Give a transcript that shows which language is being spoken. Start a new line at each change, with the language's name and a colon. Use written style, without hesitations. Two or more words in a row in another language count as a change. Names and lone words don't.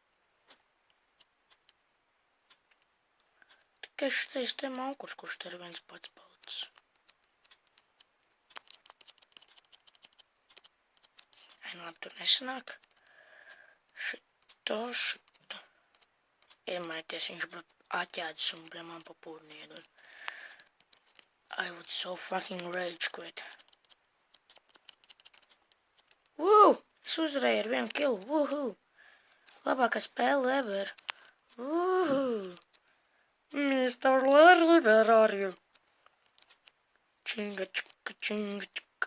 Latvian: Tikai šitais te maukurs, kurš te ir viens pats palicis. Labi, tur nesanāk. Šito. Iemaities, viņš būtu atjādis un man pa pūrni iedod.
English: I would so fucking rage quit.
Latvian: Es uzvarēju ar 1 kill. Labākā spēle ever. Mr.
English: Larry, where are you? Činga, čika, činga, čika.